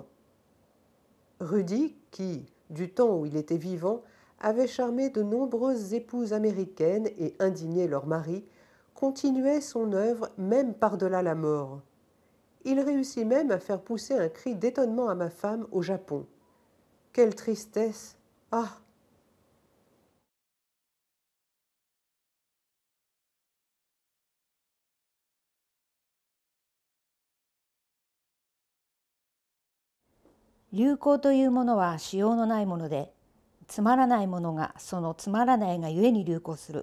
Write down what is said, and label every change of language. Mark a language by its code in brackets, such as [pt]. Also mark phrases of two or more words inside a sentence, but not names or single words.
[fr] Rudy, qui, du temps où il était vivant, avait charmé de nombreuses épouses américaines et indigné leurs maris, continuait son œuvre même par-delà la mort. Il réussit même à faire pousser un cri d'étonnement à ma femme au Japon. Quelle tristesse! Ah! [ja] 流行というものはしようのないもので、つまらないものがそのつまらないがゆえに流行する。